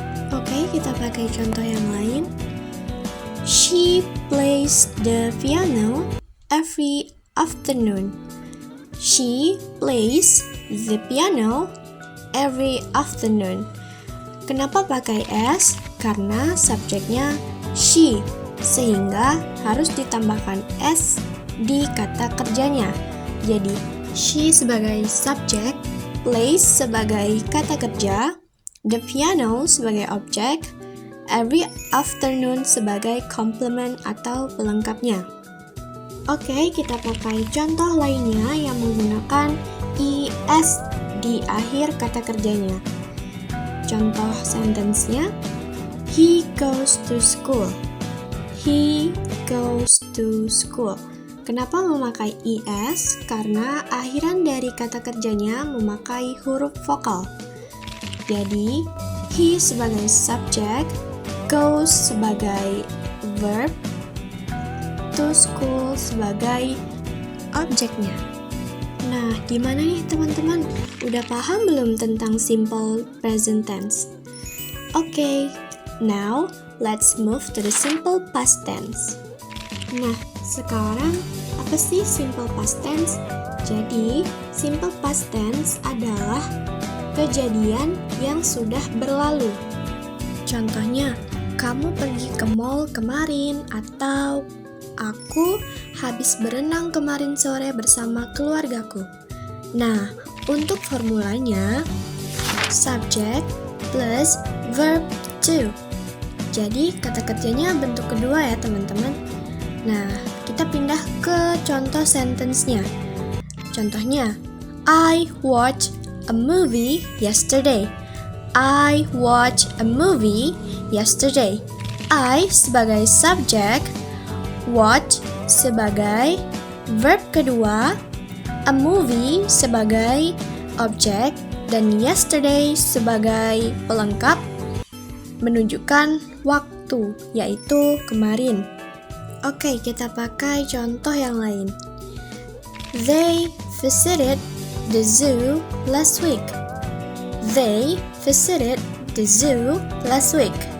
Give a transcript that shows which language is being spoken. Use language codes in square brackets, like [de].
[id] Oke, kita pakai contoh yang lain. [en] She plays the piano every afternoon. She plays the piano every afternoon. [id] Kenapa pakai s? Karena subjeknya she, sehingga harus ditambahkan s di kata kerjanya. Jadi, she sebagai subjek, plays sebagai kata kerja, the piano sebagai objek, every afternoon sebagai complement atau pelengkapnya. Oke, kita pakai contoh lainnya yang menggunakan es di akhir kata kerjanya. Contoh sentence-nya, [en] he goes to school. He goes to school. [id] Kenapa memakai es? Karena akhiran dari kata kerjanya memakai huruf vokal. Jadi, he sebagai subjek, goes sebagai verb, to school sebagai objeknya. Nah, gimana nih teman-teman? Udah paham belum tentang simple present tense? Oke, [en] now let's move to the simple past tense. [id] Nah, sekarang apa sih simple past tense? Jadi, simple past tense adalah kejadian yang sudah berlalu. Contohnya, kamu pergi ke mall kemarin, atau aku habis berenang kemarin sore bersama keluargaku. Nah, untuk formulanya, subject plus verb to. Jadi, kata kerjanya bentuk kedua ya teman-teman. Nah, kita pindah ke contoh sentence-nya. Contohnya, [en] I watched a movie yesterday. I watched a movie yesterday. [id] I sebagai subjek, watch sebagai verb kedua, a movie sebagai objek, dan yesterday sebagai pelengkap menunjukkan waktu, yaitu kemarin. Oke, kita pakai contoh yang lain. [en] They visited the zoo last week. They visited the zoo last week.